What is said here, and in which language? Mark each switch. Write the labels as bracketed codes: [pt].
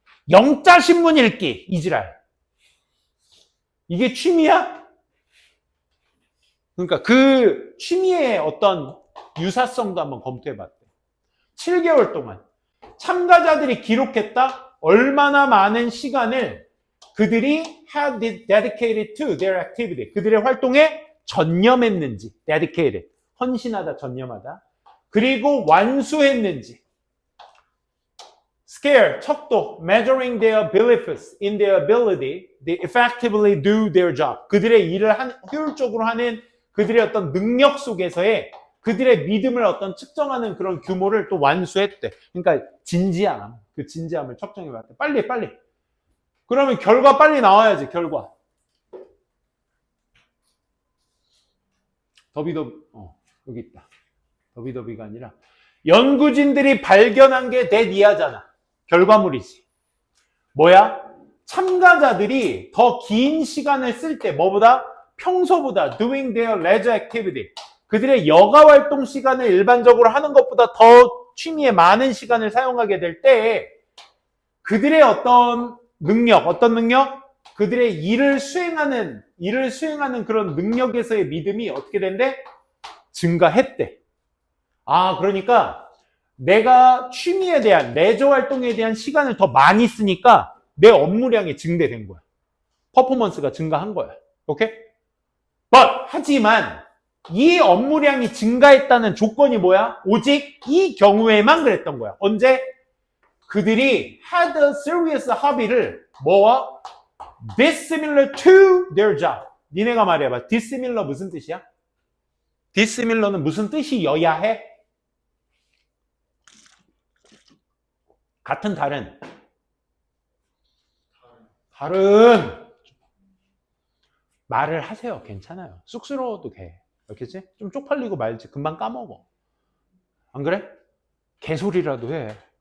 [ko] 영자 신문 읽기, 이지랄. 이게 취미야? 그러니까 그 취미의 어떤 유사성도 한번 검토해 봤대. 7개월 동안 참가자들이 기록했다. 얼마나 많은 시간을 그들이 [en] had dedicated to their activity. [ko] 그들의 활동에 전념했는지. dedicated. 헌신하다, 전념하다. 그리고 완수했는지. [en] scale, [ko] 척도, [en] measuring their beliefs in their ability to effectively do their job. [ko] 그들의 일을 효율적으로 하는 그들의 어떤 능력 속에서의 그들의 믿음을 어떤 측정하는 그런 규모를 또 완수했대. 그러니까 진지함, 그 진지함을 측정해봤대. 빨리. 그러면 결과 빨리 나와야지, 결과. 여기 있다. 더비가 아니라 연구진들이 발견한 게 대니아잖아. 결과물이지. 뭐야? 참가자들이 더 긴 시간을 쓸 때 뭐보다? 평소보다 [en] doing their leisure activity. [ko] 그들의 여가 활동 시간을 일반적으로 하는 것보다 더 취미에 많은 시간을 사용하게 될 때 그들의 어떤 능력? 그들의 일을 수행하는 그런 능력에서의 믿음이 어떻게 된대? 증가했대. 그러니까 내가 취미에 대한, 레저 활동에 대한 시간을 더 많이 쓰니까 내 업무량이 증대된 거야. 퍼포먼스가 증가한 거야. 오케이? 하지만 이 업무량이 증가했다는 조건이 뭐야? 오직 이 경우에만 그랬던 거야. 언제? 그들이 [en] had a serious hobby를 [ko] 뭐와? [en] dissimilar to their job. [ko] 니네가 말해봐. dissimilar 무슨 뜻이야? dissimilar는 무슨 뜻이어야 해? 같은, 다른. 말을 하세요. 괜찮아요. 쑥스러워도 돼. 알겠지? 좀 쪽팔리고 말지. 금방 까먹어. 안 그래? 개소리라도 해.